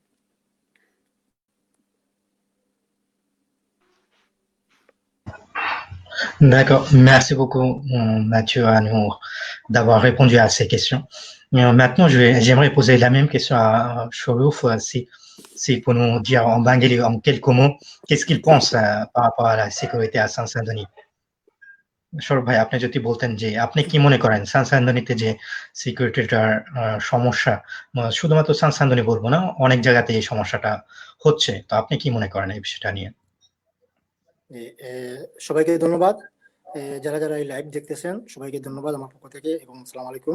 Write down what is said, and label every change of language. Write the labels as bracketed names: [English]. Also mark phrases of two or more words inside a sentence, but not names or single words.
[French] D'accord, merci beaucoup Mathieu Anour d'avoir répondu à ces questions. Maintenant, j'aimerais poser la même question à Shorouf, si pour nous dire en bengali, en quelques mots, qu'est-ce qu'il pense par rapport à la sécurité à Saint-Denis. [Bangla] সৌরভ ভাই, আপনি যদি বলতেন যে আপনি কি মনে করেন সানসান্দনিতে যে সিকিউরিটিটার সমস্যা, শুধুমাত্র সানসান্দনি বলবো না, অনেক জায়গাতে এই সমস্যাটা হচ্ছে, তো আপনি কি মনে করেন এই বিষয়টা নিয়ে? সবাইকে ধন্যবাদ, যারা যারা এই লাইভ দেখতেছেন সবাইকে ধন্যবাদ আমার পক্ষ থেকে এবং আসসালামু আলাইকুম।